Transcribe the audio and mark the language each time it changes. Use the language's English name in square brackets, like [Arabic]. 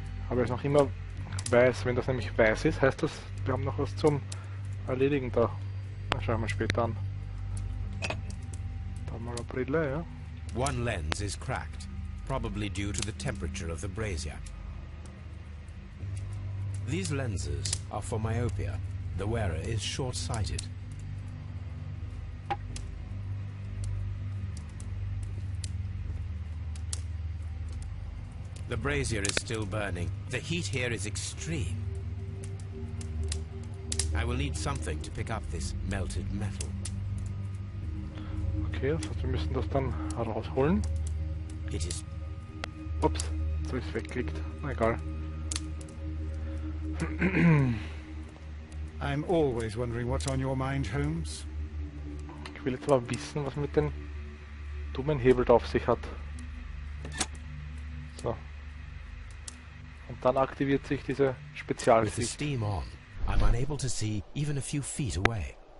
[German] Aber es ist noch immer weiß. Wenn das nämlich weiß ist, heißt das, wir haben noch was zum Erledigen da. Na, schauen wir später an. Da mal eine Brille, ja. [English] One lens is cracked, probably due to the temperature of the brazier. These lenses are for myopia. The wearer is short-sighted. The brazier is still burning. The heat here is extreme. I will need something to pick up this melted metal. [German] Okay, das heißt, wir müssen das dann rausholen. [English] It is... [German] Ups, jetzt habe ich es weggeklickt. Na egal. [English] I'm always wondering what's on your mind, Holmes. [German] Ich will jetzt aber wissen, was mit dem dummen Hebel da auf sich hat. So. Und dann aktiviert sich diese [English] With the [German] Spezialsicht. [English] steam on, I'm unable to see even a few feet away.